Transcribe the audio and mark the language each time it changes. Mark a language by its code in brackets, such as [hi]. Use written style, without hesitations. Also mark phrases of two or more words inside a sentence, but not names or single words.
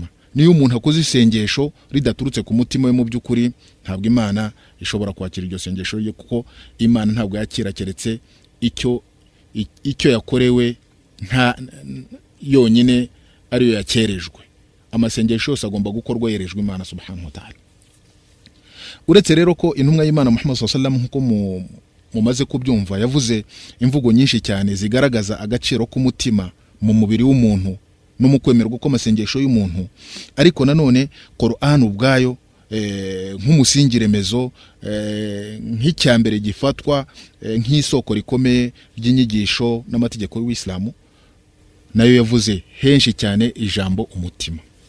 [rw] Niyo umuntu akoze isengesho ridaturutse ku mutima we mu by'ukuri, ntabwo Imana ishobora kwakira iryo sengesho rye, kuko Imana ntabwo yakira keretse icyo yakorewe nta yonyine ariyo yakerejwe. Amasengesho yose agomba gukorwa yerejwe Imana [ar] سبحانه وتعالى. [rw] Uretse rero ko intumwa y'Imana Muhammad [ar] صلى الله عليه وسلم [rw] nkuko mumaze kubyumva yavuze imvugo nyinshi cyane zigaragaza agaciro k'umutima mu mubiri w'umuntu no mu kwemerwa kw'amasengesho y'umuntu, ariko nanone Qur'an ubwayo nk'umusingiremezo nk'icyambere gifatwa nk'isoko rikomeye ry'inyigisho n'amategeko y'Islamu, nayo yavuze henshi cyane ijambo umutima.